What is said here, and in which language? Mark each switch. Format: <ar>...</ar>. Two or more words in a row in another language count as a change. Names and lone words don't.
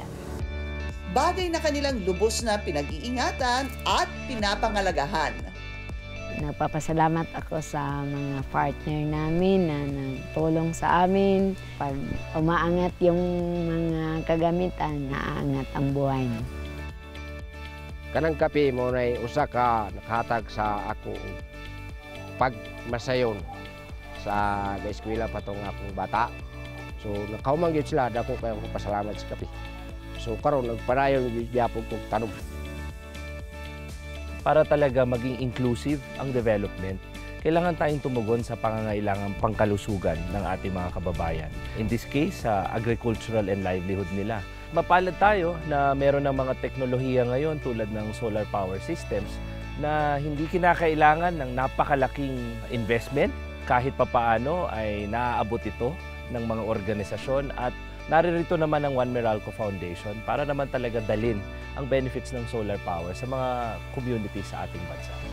<tl>Bagay na kanilang lubos na pinag-iingatan at pinapangalagahan. Nagpapasalamat ako sa mga partner namin na nagtulong sa amin. Pag umaangat yung mga kagamitan, naaangat ang buhay.</tl> <ceb>Kanang kape mo na usa ka nakahatag sa ako pagmasayon sa eskwela patong akong bata. So nakaumang gyud sila, dako kayo pasalamat sa kape. So karon nagpadayon gyud gyapon kog tanong.</ceb> <tl>Para talaga maging inclusive ang development, kailangan tayong tumugon sa pangangailangang pangkalusugan ng ating mga kababayan.</tl> <en>In this case,</en> <tl>sa</tl> <en>agricultural and livelihood</en> <tl>nila. Mapalad tayo na meron ng mga teknolohiya ngayon tulad ng</tl> <en>solar power systems</en> <tl>na hindi kinakailangan ng napakalaking investment. Kahit papaano ay naaabot ito ng mga organisasyon at naririto naman ang One Meralco Foundation para naman talaga dalin ang benefits ng</tl> <en>solar power</en> <tl>sa mga community sa ating bansa.</tl>